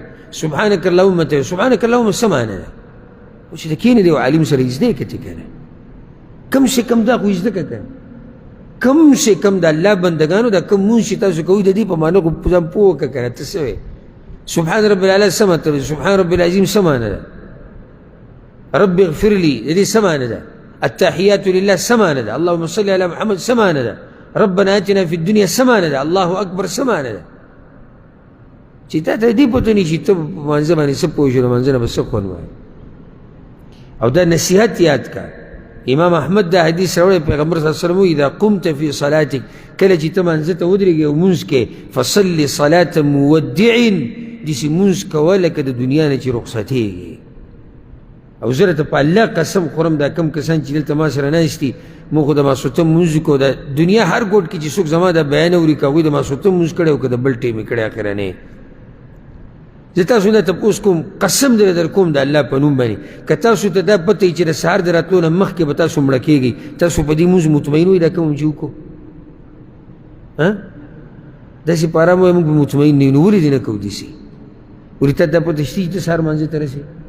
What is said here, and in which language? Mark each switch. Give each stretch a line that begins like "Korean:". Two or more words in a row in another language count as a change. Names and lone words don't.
Arabic: سبحانک اللهم
Pashto: ته
Arabic: سبحانک اللهم
Pashto: څه معنی ده خو چې د کښېنې دی یو عالم سره یې زده کړه ته که نه
Urdu: کم سے کم
Pashto: دا خو یې زده کړه که
Urdu: کم سے کم
Pashto: د الله بندګانو دا کم مونځ چې تاسو کوئ د دې په معنی خو ځان پوه وکړه که نه ته څه وایې
Arabic: سبحان رب العلا
Pashto: څه مطلب ده
Arabic: سبحان رب العظیم
Pashto: څه معنی ده
Arabic: رب اغفر لي
Pashto: د دې څه معنی ده
Arabic: التحیات لله
Pashto: څه معنی ده
Arabic: اللهم صل علی محمد
Pashto: څه معنی ده
Arabic: ربنا اتنا فی الدنیا
Pashto: څه معنی ده
Arabic: الله اکبر
Pashto: څه معنی ده چې تا ته دې پته نه چې ته په مانځه باندې څه پوه شو د مانځه نه به څه خوند وایې او دا نصیحت یاد کا امام احمد دا حدیث راوړی پیغمبر
Arabic: صلی الله علیه وسلم اذا قمت فی صلاتک
Pashto: کله چې ته مانځه ته ودرېږې او مونځ کې
Arabic: فصلي صلاة مودع
Pashto: داسې مونځ کوه لکه د دنیا نه چې رخصتېږي او زه راته په الله قسم خورم دا کم کسان چې دلته ما سره ناست دي موږ خو د ماسخوتن مونځ کوو د دنیا هر ګوټ کې چې څوک زما دا بیان اوري که هغوی د ماسخوتن مونځ کړی او که د بل ټیم یې کړی اخرنی زه تاسو نه تپوس کوم قسم در در کوم د الله په نوم باندې که تاسو ته دا پته وي چې د سهار د راتلو نه مخکې به تاسو مړه کېږئ تاسو په دې مونځ مطمئن وئ دا کوم چې وکړو داسې په ارام وایي موږ به مطمئن نه یو نو ولې دې نه کوو داسې ولې تا دا پته شته چې ته سهار مانځه ته رسې